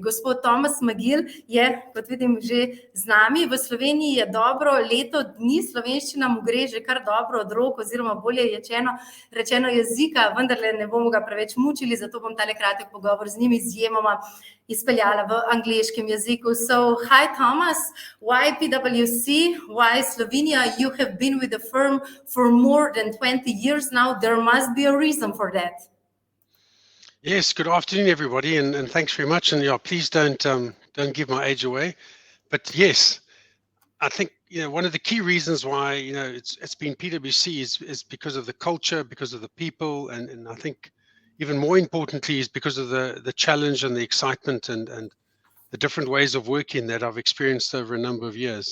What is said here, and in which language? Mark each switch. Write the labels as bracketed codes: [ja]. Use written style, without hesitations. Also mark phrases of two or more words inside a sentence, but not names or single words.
[sl] Gospod Thomas McGill je, kot vidim, že z nami. V Sloveniji je dobro leto dni, slovenščina mu gre že kar dobro od rok, oziroma bolje rečeno jezika, vendarle ne bomo ga preveč mučili, zato bom tale kratek pogovor z njim izjemoma izpeljala v angleškem jeziku. [en] So, hi Thomas, why PwC, why Slovenia? You have been with the firm for more than 20 years now. There must be a reason for that. Yes, good afternoon everybody, and thanks very much. And yeah, please don't give my age away. But yes, I think one of the key reasons why it's been PwC is because of the culture, because of the people, and I think even more importantly is because of the challenge and the excitement and the different ways of working that I've experienced over a number of years.